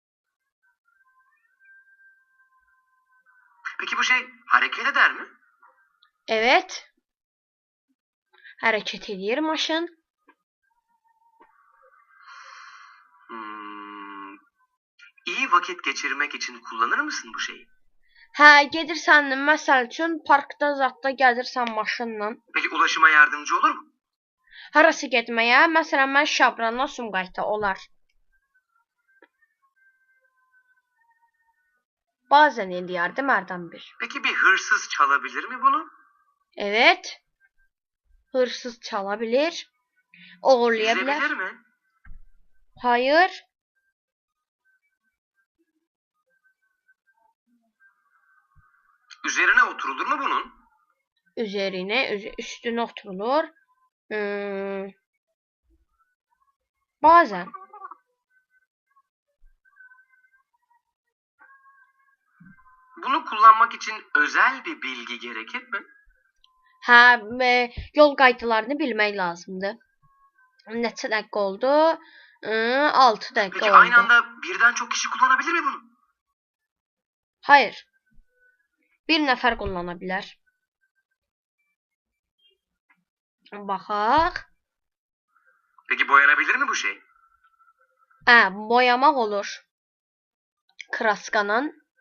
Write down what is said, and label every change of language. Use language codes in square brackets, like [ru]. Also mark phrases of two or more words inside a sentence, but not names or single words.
[tr] Peki bu şey hareket eder mi? [az] Evet. Hərəkət edir maşın. [tr] İyi vakit geçirmek için kullanır mısın bu şeyi? [az] Hə, gedirsən məsəl üçün parkda zətdə gəzirsən maşınla. [tr] Peki ulaşıma yardımcı olur mu? [az] Harası getməyə? Məsələn, mən Şabrandan Sumqayıta olar. Bazen eləyərdi Mərdan bir. [tr] Peki bir hırsız çalabilir mi bunu? [az] Evet. Hırsız çala bilir. Oğurlaya bilər. [tr] Yüzebilir mi? Hayır. Üzerine oturulur mu bunun? Üstüne oturulur. Bazen. Bunu kullanmak için özel bir bilgi gerekir mi? [az] Hə, yol qaydalarını bilmək lazımdır. Neçə dəqiqə oldu? 6 dəqiqə [tr] Peki [az] oldu. [tr] aynı anda birden çok kişi kullanabilir mi bunu? Hayır. [az] Bir nəfər kullana bilər. Baxaq. [tr] Peki boyanabilir mi bu şey? [az] Boyamaq olur. Kraskanın.